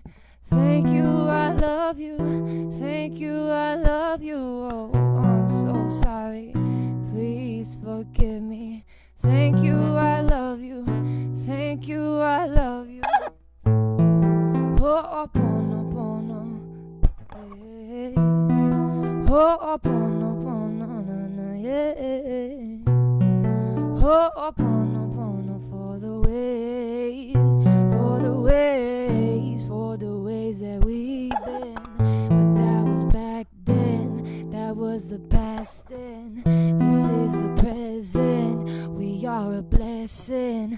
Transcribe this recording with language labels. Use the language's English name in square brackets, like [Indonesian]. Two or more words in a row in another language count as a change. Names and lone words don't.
[English] Thank you, I love you. Thank you, I love you. Oh, I'm so sorry. Please forgive me. Thank you, I love you. Thank you, I love you. [Hawaiian] Oh, pono, pono. Hey. Oh, pono, pono, na, na, yeah. Oh, pono, pono, [English] for the ways, for the ways that we've been. But that was back then, that was the past then. This is the present, we are a blessing.